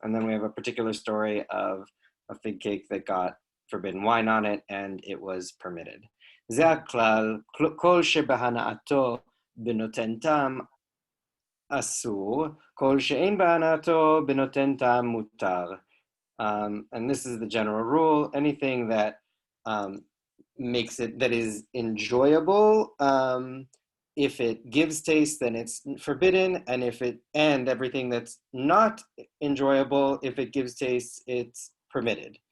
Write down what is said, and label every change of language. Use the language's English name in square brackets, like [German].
[English] And then we have a particular story of a fig cake that got forbidden wine on it and it was permitted. [Hebrew] זה הכלל, כל שבהנאתו בנותן טעם אסור, כל שאין בהנאתו בנותן טעם מותר. [English] And this is the general rule. Anything that makes it, that is enjoyable, if it gives taste, then it's forbidden. And everything that's not enjoyable, if it gives taste, it's permitted.